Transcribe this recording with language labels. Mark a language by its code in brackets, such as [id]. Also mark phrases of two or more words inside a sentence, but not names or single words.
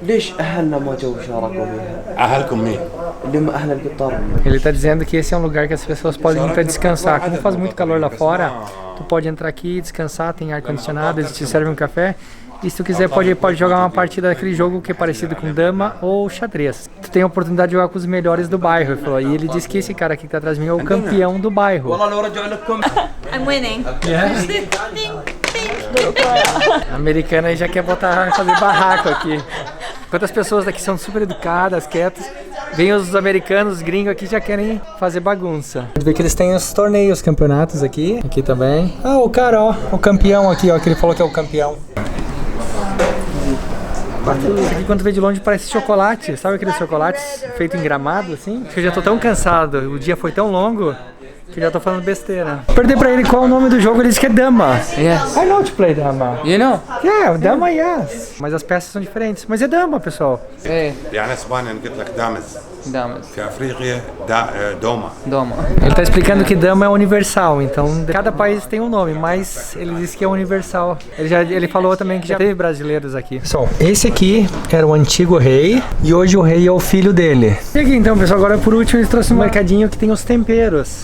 [pt] Ele tá dizendo que esse é um lugar que as pessoas podem ir para descansar. Como faz muito calor lá fora, tu pode entrar aqui, descansar, tem ar-condicionado, eles te servem um café. E se tu quiser, pode jogar uma partida daquele jogo que é parecido com dama ou xadrez. Tu tem a oportunidade de jogar com os melhores do bairro. E ele disse que esse cara aqui que tá atrás de mim é o campeão do bairro. [en] I'm winning. Yeah. [pt] A americana aí já quer fazer barraco aqui. Enquanto as pessoas daqui são super educadas, quietas, vem os americanos, os gringos aqui já querem fazer bagunça. Pode ver que eles têm os torneios, campeonatos aqui. Aqui também. Ah, o cara, ó, o campeão aqui, ó, que ele falou que é o campeão. Isso aqui, quando tu vê de longe, parece chocolate. Sabe aqueles chocolates feitos em gramado, assim? Acho que eu já tô tão cansado, o dia foi tão longo, que eu já tô falando besteira. Perguntei pra ele qual é o nome do jogo, ele disse que é Dama. [en] Yes. I know to play Dama. You know? Yeah, Dama, yes. [pt] Mas as peças são diferentes. Mas é Dama, pessoal. É. [ar] يعني اسبانيا قلت لك دامز Damas. في افريقيا دوما. Doma. [pt] Ele tá explicando que Dama é universal, então cada país tem um nome, mas ele disse que é universal. Ele falou também que já teve brasileiros aqui. Pessoal, esse aqui era o antigo rei e hoje o rei é o filho dele. E aqui então, pessoal, agora por último eles trouxeram um mercadinho que tem os temperos.